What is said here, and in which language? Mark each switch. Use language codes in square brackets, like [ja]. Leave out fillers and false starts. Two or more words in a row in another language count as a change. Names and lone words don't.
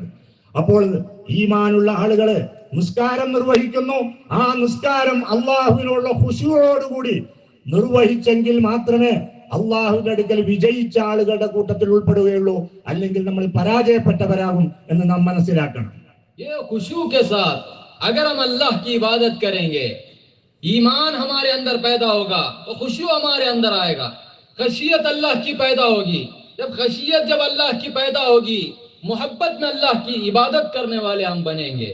[ml] അപ്പോൾ ഈമാനുള്ള ആളുകള് നിസ്കാരം നിർവഹിക്കുന്നു. ആ നിസ്കാരം അള്ളാഹുവിനുള്ള ഖുശൂഅോടുകൂടി നിർവഹിച്ചെങ്കിൽ മാത്രമേ അള്ളാഹുവിന്റെ അടുക്കൽ വിജയിച്ച ആളുകളുടെ കൂട്ടത്തിൽ ഉൾപ്പെടുകയുള്ളൂ. അല്ലെങ്കിൽ നമ്മൾ പരാജയപ്പെട്ടവരാകും എന്ന് നാം മനസ്സിലാക്കണം. [hi] ये खुशू के साथ अगर हम अल्लाह की इबादत करेंगे, ईमान हमारे अंदर पैदा होगा तो खुशू हमारे अंदर आएगा, खशियत अल्लाह की पैदा होगी. जब खशियत जब अल्लाह की पैदा होगी, मोहब्बत में अल्लाह की इबादत करने वाले हम बनेंगे.